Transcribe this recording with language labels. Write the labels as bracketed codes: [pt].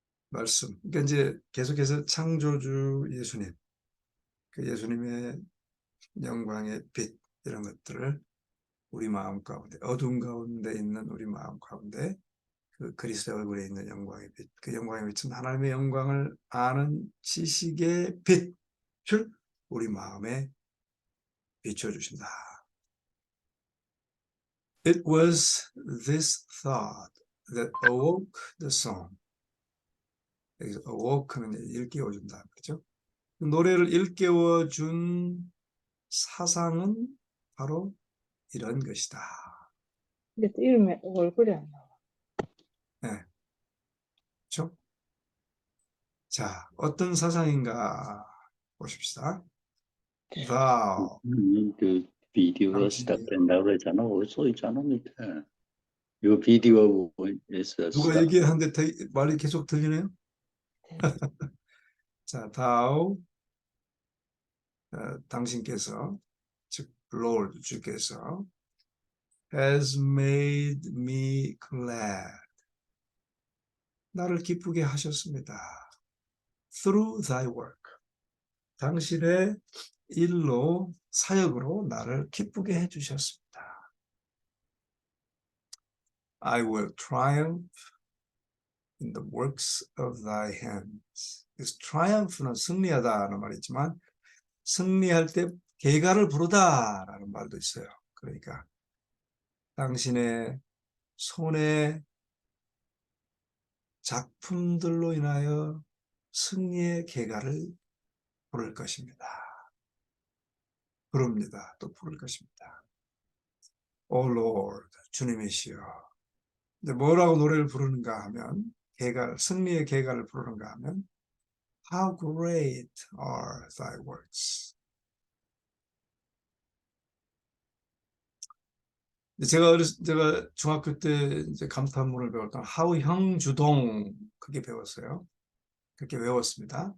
[ko] 말씀. 그러니까 이제 계속해서 창조주 예수님, 그 예수님의 영광의 빛, 이런 것들을 우리 마음 가운데, 어둠 가운데 있는 우리 마음 가운데 그 그리스도의 얼굴에 있는 영광의 빛, 그 영광의 빛은 하나님의 영광을 아는 지식의 빛을 우리 마음에 비춰주신다. [en] It was this thought that awoke the song. [ko] 여기서 awoke는 일깨워준다. 그렇죠? 노래를 일깨워준 사상은 바로 이런 것이다. 근데 또 이름에 얼굴이 안 나와. 네. 그렇죠? 자, 어떤 사상인가 보십시다. [en] Thou, [ko] 그 비디오가 당신이 시작된다고 그러잖아. 거기 써 있잖아 밑에. 이거 비디오에서 누가 시작. 얘기하는데 말이 계속 들리네요. 네. 자, thou, 당신께서, 즉 Lord, 주께서 [en] has made me glad. [ko] 나를 기쁘게 하셨습니다. [en] Through thy work. [ko] 당신의 일로, 사역으로 나를 기쁘게 해주셨습니다. [en] I will triumph in the works of thy hands. [ko] triumph는 승리하다라는 말이 있지만 승리할 때 계가를 부르다라는 말도 있어요. 그러니까 당신의 손의 작품들로 인하여 승리의 계가를 부를 것입니다. 부릅니다. 또 부를 것입니다. [en] O Lord, 주님이시여. [ko] 근데 뭐라고 노래를 부르는가 하면, 승리의 계가를 부르는가 하면, [en] How great are thy works. [ko] 제가 중학교 때 이제 감탄문을 배울 때 하우형주동 그게 배웠어요. 그렇게 외웠습니다.